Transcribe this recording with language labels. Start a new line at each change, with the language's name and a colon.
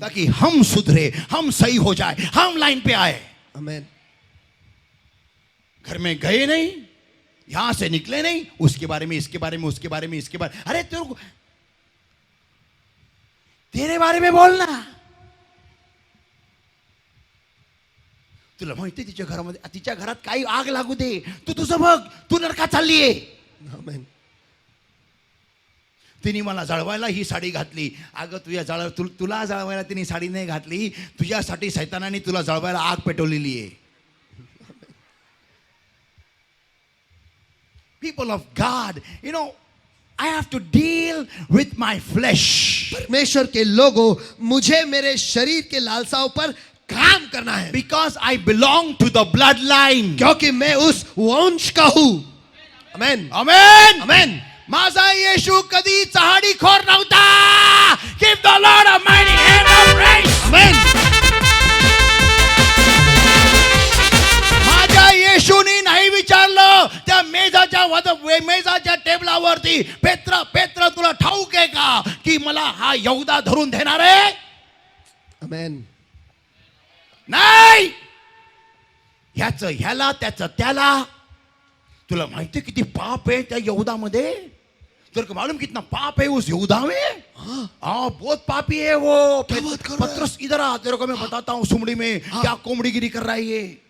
Hindi: ताकि हम सुधरे, हम सही हो जाए, हम लाइन पे आए। आमीन। घर में गए नहीं, यहां से निकले नहीं, उसके बारे में, इसके बारे में, उसके बारे में, इसके बारे, अरे तेरे बारे में बोलना।
Marathi: तुला माहिती तिच्या घरामध्ये, तिच्या घरात काही आग लागू दे, तू तुझं बघ, तू नरकात चाललीये। आमीन। तिने मला जळवायला ही साडी घातली, अगं तुला जळवायला तिने साडी नाही घातली, तुझ्यासाठी शैतानाने तुला जळवायला आग पेटवलेली आहे।
English: People of God, you know, I have to deal with my flesh.
Hindi: परमेश्वर के लोगों, मुझे मेरे शरीर के लालसाओं पर काम करना है,
English: Because I belong to the bloodline.
Hindi: क्योंकि मैं उस वंश का हूं। आमीन।
English: Amen.
Hindi: आमीन।
Marathi: माझा येशू कधी चहाडीखोर नव्हता.
English: Give the Lord a mighty hand of praise.
Marathi: आमीन। माझ्या येशूनी नाही विचारलं त्या मेजाच्या टेबलावरती, पेत्र तुला ठाऊक आहे का की मला हा यहूदा धरून देणार आहे? आमीन। नाही, ह्याचं ह्याला, त्याचं त्याला। तुला माहिती किती पाप है त्या यहूदामध्ये?
Hindi: तेरे को मालूम कितना पाप है उस यहूदा में? हाँ, बहुत पापी है वो। पत्रस इधर आ, तेरे को मैं बताता हूँ सुमड़ी में क्या कोमड़ीगिरी कर रहा है ये।